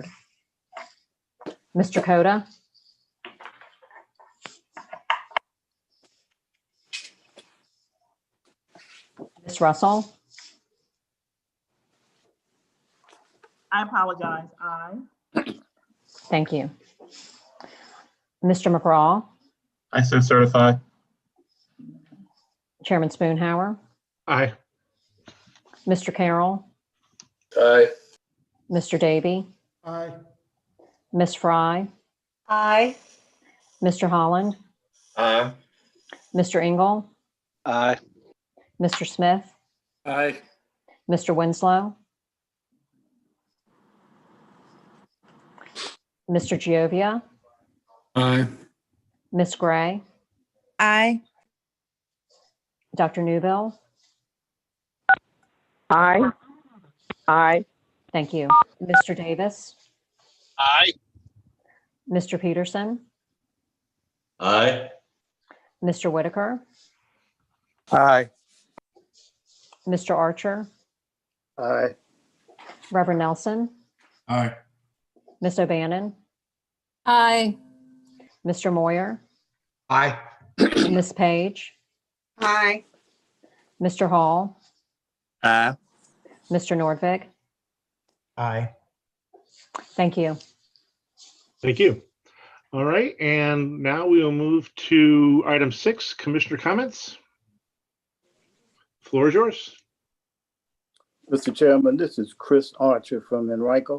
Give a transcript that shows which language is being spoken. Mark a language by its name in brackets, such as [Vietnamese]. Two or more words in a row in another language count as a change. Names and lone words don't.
[English] Mr. Coda? Ms. Russell? I apologize. Thank you. Mr. McGraw? I so certify. Chairman Spoonhour? Aye. Mr. Carroll? Aye. Mr. Davy? Aye. Ms. Fry? Aye. Mr. Holland? Aye. Mr. Engel? Aye. Mr. Smith? Aye. Mr. Winslow? Mr. Giovia? Aye. Ms. Gray? Aye. Dr. Newville? Aye. Aye. Thank you. Mr. Davis? Aye. Mr. Peterson? Aye. Mr. Whitaker? Aye. Mr. Archer? Aye. Reverend Nelson? Aye. Ms. O'Bannon? Aye. Mr. Moyer? Aye. Ms. Page? Aye. Mr. Hall? Aye. Mr. Nordvig? Aye. Thank you. Thank you. All right, and now we will move to item 6, commissioner comments. Floor is yours. Mr. Chairman, this is Chris Archer from Enrico.